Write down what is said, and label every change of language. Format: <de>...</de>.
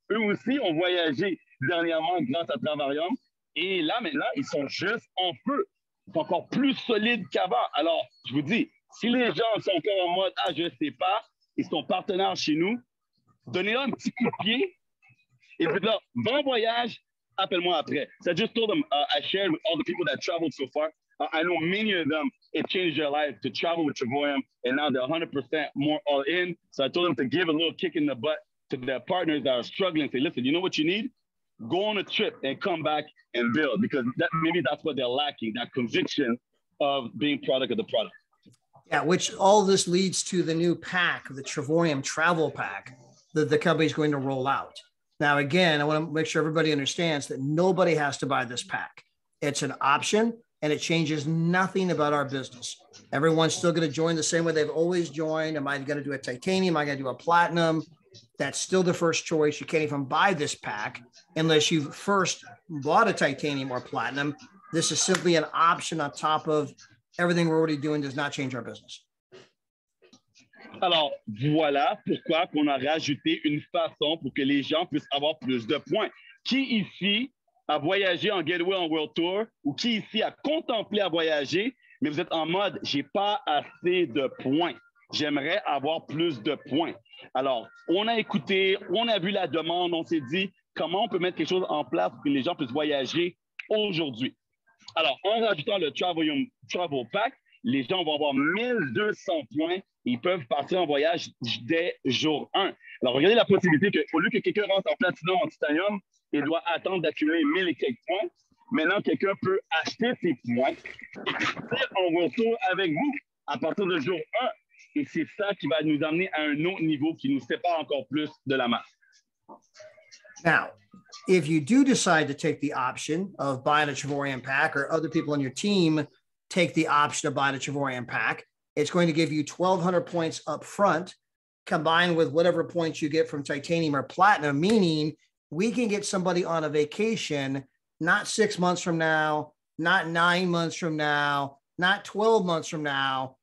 <fr>Eux aussi ont voyagé dernièrement grâce à Travarium. Et là, maintenant, ils sont juste en feu. Ils sont encore plus solides qu'avant. Alors, je vous dis, si les gens sont encore en mode « Ah, je ne sais pas », ils sont partenaires chez nous, donnez-leur un petit coup de pied et dites-leur « Bon voyage, appelle-moi après ».</fr> <en>So I just told them, I shared with all the people that traveled so far. I know many of them, it changed their life to travel with Travoyum, and now they're 100% more all in. So I told them to give a little kick in the butt to their partners that are struggling. Say, listen, you know what you need? Go on a trip and come back and build, because maybe that's what they're lacking, that conviction of being product of the product. Yeah, which all this leads to the new pack, the Travoyum Travel Pack, that the company is going to roll out. Now, again, I want to make sure everybody understands that nobody has to buy this pack. It's an option, and it changes nothing about our business. Everyone's still going to join the same way they've always joined. Am I going to do a titanium? Am I going to do a platinum? That's still the first choice. You can't even buy this pack unless you've first bought a titanium or platinum. This is simply an option on top of everything we're already doing. Does not change our business.</en> <fr>Alors, voilà pourquoi on a rajouté une façon pour que les gens puissent avoir plus de points. Qui ici à voyager en Getaway en World Tour, ou qui ici a contemplé à voyager, mais vous êtes en mode, j'ai pas assez de points. J'aimerais avoir plus de points. Alors, on a écouté, on a vu la demande, on s'est dit comment on peut mettre quelque chose en place pour que les gens puissent voyager aujourd'hui. Alors, en rajoutant le Travel Pack, les gens vont avoir 1200 points et ils peuvent partir en voyage dès jour 1. Alors, regardez la possibilité qu'au lieu que quelqu'un rentre en platinum, en titanium, il doit attendre d'accumuler 1000 et quelques points. Maintenant, quelqu'un peut acheter ses points et partir en retour avec vous à partir de jour 1. Et c'est ça qui va nous amener à un autre niveau qui nous sépare encore plus de la masse.</fr> <en>Now, if you do decide to take the option of buying a Travoyum pack, or other people on your team take the option of buying a Travoyum pack, it's going to give you 1,200 points up front, combined with whatever points you get from titanium or platinum, meaning we can get somebody on a vacation, not 6 months from now, not 9 months from now, not 12 months from now.</en>